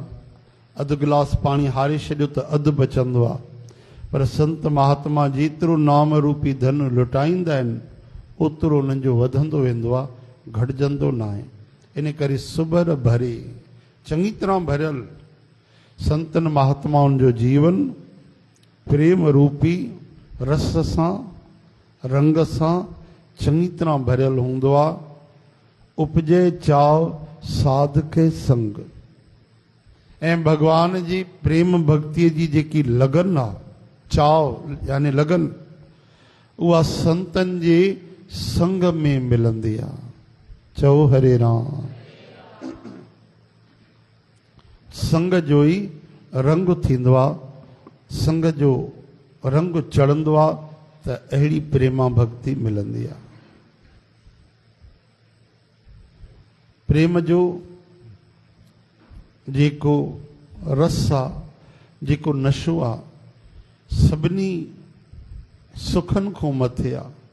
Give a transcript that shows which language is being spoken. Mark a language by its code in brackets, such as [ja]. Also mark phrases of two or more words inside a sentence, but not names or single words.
[sd] अधु गिलास पाणी हारे छॾियो त अधु बचंदो आहे, पर संत महात्मा जेतिरो नाम रूपी धन लुटाईंदा आहिनि ओतिरो उन्हनि जो वधंदो वेंदो आहे, घटिजंदो न आहे। इन करे सुबर भरे चङी तरह भरियल संतन महात्माउनि जो जीवन प्रेम रूपी रस सां रंग सां चङी तरह भरियल हूंदो आहे। [pa] उपजे चाव साध के संग, [sd] ऐं भगवान जी प्रेम भक्तीअ जी जेकी लगन आहे, चाव यानी लगन, उहा संतनि जे संग में मिलंदी आहे। चओ हरे राम। संग जो ई रंग थींदो आहे, संग जो रंग चढ़ंदो आहे त अहिड़ी प्रेमा भक्ति मिलंदी आहे। प्रेम जो जेको रस आहे, जेको नशो आहे, सभिनी सुखनि खां मथे आहे।